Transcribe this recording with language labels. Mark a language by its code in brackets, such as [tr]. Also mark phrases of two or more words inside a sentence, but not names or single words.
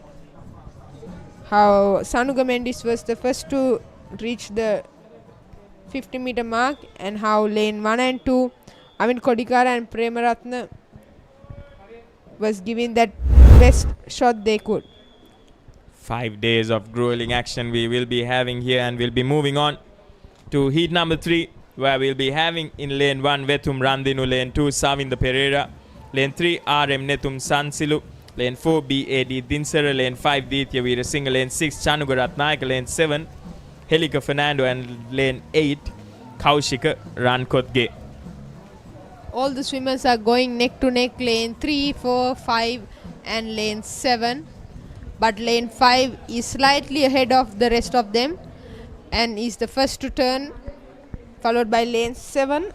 [en] How Sanuga Mendis was the first to reach the 50-meter mark, and how lane 1 and 2, Avin Kodikara and Premaratna was giving that best shot they could. 5 days of grueling action we will be having here, and we'll be moving on to heat number 3, where we'll be having in lane 1 Vetum Randinu, lane 2 Savinda Pereira, lane 3 RM Netum Sansilu, lane 4 BAD Dinsara, lane 5 Ditya Veerasinghe, lane 6 Chanuga Ratnayaka, lane 7 Helika Fernando, and lane 8 Kaushika Rankotge. All the swimmers are going neck to neck, lane 3, 4, 5 and lane 7. But lane 5 is slightly ahead of the rest of them and is the first to turn, followed by lane 7.